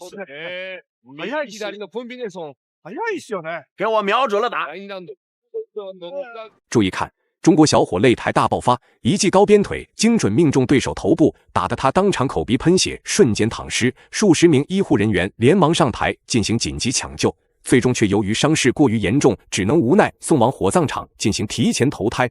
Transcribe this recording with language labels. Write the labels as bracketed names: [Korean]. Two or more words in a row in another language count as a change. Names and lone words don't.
[Japanese] 早い左のコンビネーション。早いっすよね。 [Chinese] 给我瞄准了打。注意看，中国小伙擂台大爆发，一记高鞭腿精准命中对手头部，打得他当场口鼻喷血，瞬间躺尸。数十名医护人员连忙上台进行紧急抢救，最终却由于伤势过于严重，只能无奈送往火葬场进行提前投胎。